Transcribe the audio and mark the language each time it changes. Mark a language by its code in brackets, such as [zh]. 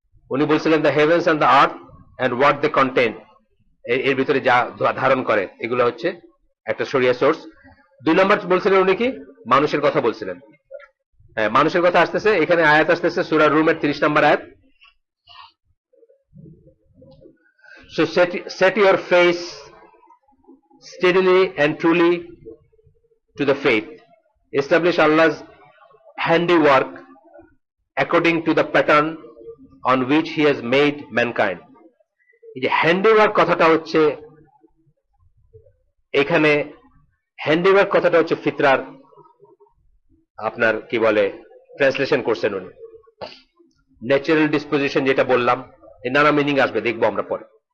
[bn] উনি বলছিলেন [en] the heavens and the earth and what they contain, [bn] এর ভিতরে যা ধারণ করে এগুলো হচ্ছে একটা শরিয়া সোর্স। 2 নম্বর বলছিলেন উনি কি, মানুষের কথা বলছিলেন। হ্যাঁ, মানুষের কথা আসতেছে, এখানে আয়াত আসতেছে সূরা রুমের 30 নম্বর আয়াত। [en] So set your face steadily and truly to the faith. Establish Allah's handiwork according to the pattern on which He has made mankind. [bn] এই যে হ্যান্ডিওয়ার্ক কথাটা হচ্ছে এখানে, হ্যান্ডিওয়ার্ক কথাটা হচ্ছে ফিতরার, আপনার কি বলে ট্রান্সলেশন করছেন উনি। ন্যাচারাল ডিসপোজিশন যেটা বললাম, এর নানা মিনিং আসবে, দেখবো আমরা পরে।